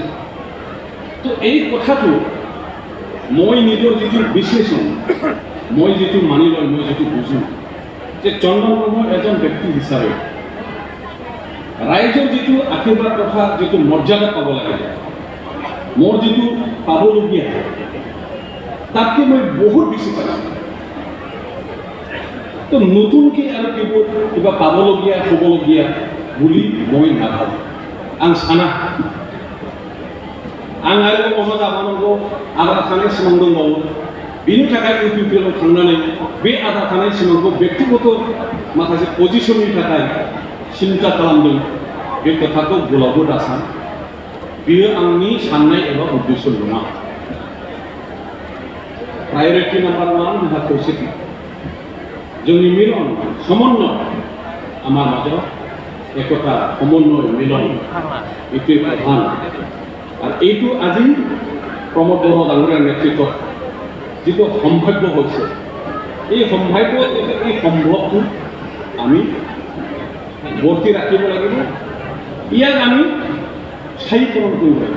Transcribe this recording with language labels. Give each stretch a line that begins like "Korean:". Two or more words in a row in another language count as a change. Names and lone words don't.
Assamese: তো এই কথাটো মই নিজৰ যিটো বিশ্লেষণ, মই যিটো মানি লয়, মই যিটো বুজোঁ যে চন্দন ব্ৰহ্ম এজন ব্যক্তি হিচাপে ৰাইজৰ যিটো আশীৰ্বাদ তথা যিটো মৰ্যাদা পাব লাগে, মোৰ যিটো পাবলগীয়া, তাতকৈ মই বহুত বেছি পাইছোঁ। তো নতুনকৈ আৰু কিবা পাবলগীয়া, হ'বলগীয়া বুলি মই নাভাবোঁ,
Bodo: आं साना। आं आरो बहा जाबावनांगौ, आद्रा थानाय सिमां दंबावो। बेनि थाखाय UPPL आव थांनानै बे आद्रा थानाय सिमांखौ व्यक्तिगत माखासे पजिशननि थाखाय सिन्था खालामदों, बे खोथाखौ गोलावबो दासान। बेयो आंनि साननाय एबा उद्देश्य नङा।
English: priority number
Bodo: 1 जोंहा खौसेथि, जोंनि मिलन, समन्वय, आमार माजाव एकता, समन्वय, मिलन,
Assamese: এইটোৱে প্ৰধান। আৰু এইটো আজি প্ৰমোদ বড়ো ডাঙৰীয়াৰ নেতৃত্বত যিটো সম্ভাৱ্য হৈছে, এই সম্ভাৱ্য, এই সম্ভৱটো আমি বৰ্তি ৰাখিব লাগিব, ইয়াক আমি স্থায়ীকৰণ কৰিব লাগিব।